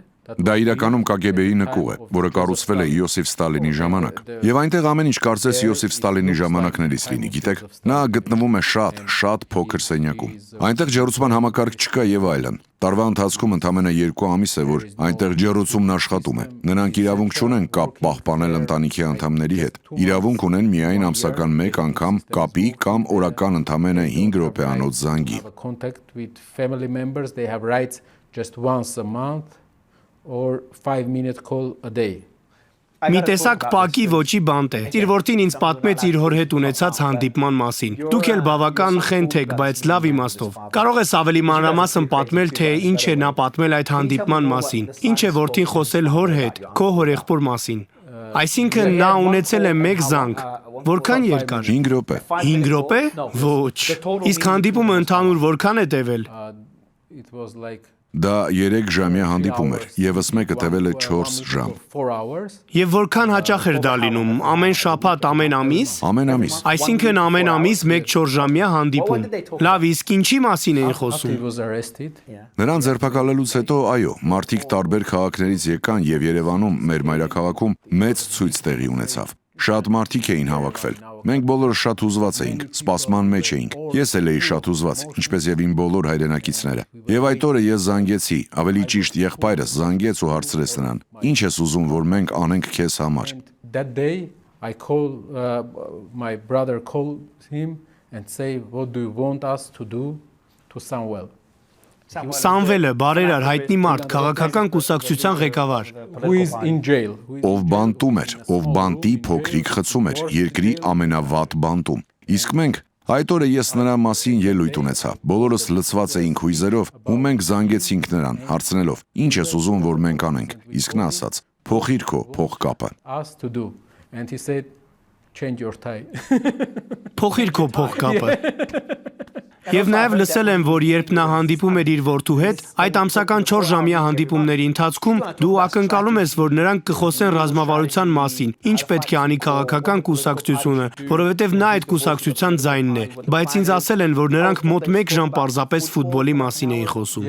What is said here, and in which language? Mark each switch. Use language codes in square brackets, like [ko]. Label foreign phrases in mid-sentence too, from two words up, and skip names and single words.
[hy] Դա իրականում KGB-ի նկուղ է, որը կառուցվել է Յոսիֆ Ստալինի ժամանակ։ Եվ այնտեղ ամեն ինչ կարծես Յոսիֆ Ստալինի ժամանակներից լինի, գիտեք։ Նա գտնվում է շատ փոքր սենյակում։ Այնտեղ ջեռուցման համակարգ չկա եւ այլն։ Տարվա ընթացքում ընդամենը 2 ամիս է, որ այնտեղ ջեռուցումն աշխատում է։ Նրանք իրավունք չունեն կապ պահպանել ընտանիքի անդամների հետ։ Իրավունք ունեն միայն ամսական 1 անգամ կապի կամ օրական ընդամենը 5 րոպեանոց զանգի։ [en] Contact with family members, they have rights just once a month or 5-minute call a day. [hy] Մի տեսակ պակի ոչի բանտ է։ Իր որդին ինձ պատմեց իր հոր հետ ունեցած հանդիպման մասին։ Դուք էլ բավական խենթ եք, բայց լավ իմաստով։ Կարող ես ավելի մանրամասն պատմել, թե ինչ է նա պատմել այդ հանդիպման մասին։ Ինչ է որդին խոսել հոր հետ, քո հորեղբոր մասին։ Այսինքն նա ունեցել է 1 զանգ։ Որքան երկար։ 5 րոպե։ 5 րոպե։ Ոչ։ Իսկ հանդիպումը ընդհանուր որքան է տևել։ [en] It was like [hy] Դա 3 ժամյա հանդիպում էր, եւս մեկը տևել է 4 ժամ։ [en] 4 hours. [hy] Եվ որքան հաճախ էր դա լինում։ Ամեն շաբաթ, ամեն ամիս։ Ամեն ամիս։ Այսինքն ամեն ամիս 1 4 ժամյա հանդիպում։ Լավ, իսկ ինչի մասին էին [en] After [hy] խոսում։ [en] he was arrested, [hy] Նրան ձերբակալելուց հետո, այո, մարդիկ տարբեր քաղաքներից եկան եւ Երևանում, մեր մայրաքաղաքում, մեծ ցույց տեղի ունեցավ։ Շատ մարդիկ էին հավաքվել։ Մենք բոլորը շատ հուզված էինք, սպասման մեջ էինք։ Ես էլ էի շատ հուզված, ինչպես եւ իմ բոլոր հայրենակիցները։ Եվ այդ օրը ես զանգեցի, ավելի ճիշտ եղբայրս զանգեց ու հարցրեց նրան. Ինչ ես ուզում, որ մենք անենք քեզ համար։ [en] that day I call my brother called him and say, what do you want us to do to Samuel? [hy] Սամվելը բարերար հայտնի մարդ, քաղաքական կուսակցության ղեկավար։ [en] Who is in jail? [hy] Ով բանտում էր, ով բանտի փոքրիկ խցում էր, երկրի ամենավատ բանտում։ Իսկ մենք այդ օրը ես նրա մասին ելույթ ունեցա։ Բոլորս լցված էինք հույզերով, ու մենք զանգեցինք նրան, հարցնելով. Ինչ ես ուզում, որ մենք անենք։ Իսկ նա ասաց. Փոխիր քո փողկապը։ [en] Us to do. And he said, change your tie. [hy] Փոխիր քո փողկապը։ Եվ նաև լսել եմ, որ երբ նա հանդիպում էր իր որդու հետ, այդ ամսական 4 ժամյա հանդիպումների ընթացքում դու ակնկալում ես, որ նրանք կխոսեն ռազմավարության մասին, ինչ պետք է անի քաղաքական կուսակցությունը, որովհետև նա այդ կուսակցության ձայնն է, բայց ինձ ասել են, որ նրանք մոտ 1 ժամ պարզապես ֆուտբոլի մասին էին խոսում։